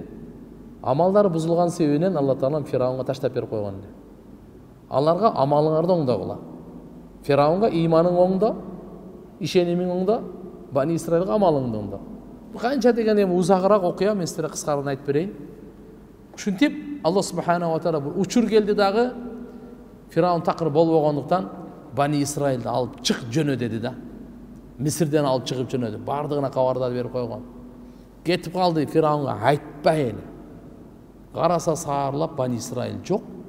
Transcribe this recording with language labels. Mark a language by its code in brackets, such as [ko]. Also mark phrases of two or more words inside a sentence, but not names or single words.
[ky] Амалдары бузулган себебинен Алла Таалам Фираунга таштап берип койгон эле. Аларга амалыңарды оңдогула. Фираунга иманың оңдо, ишенимиң оңдо, Бани Исраилга амалыңды оңдо. Бул канча деген эми узагыраак окуя, мен силерге кыскараак айтып берейин. Ушинтип [ar] الله سبحانه وتعالى [ky] бул учур келди дагы Фираун такыр болбогондуктан Бани Исраилди алып чык жөнө деди да. Мисирден алып чыгып жөнөдү. Бардыгына кабардар берип койгон. Кетип калды Фираунга айтпай эле. Караса саарлап Бани Исраил жок.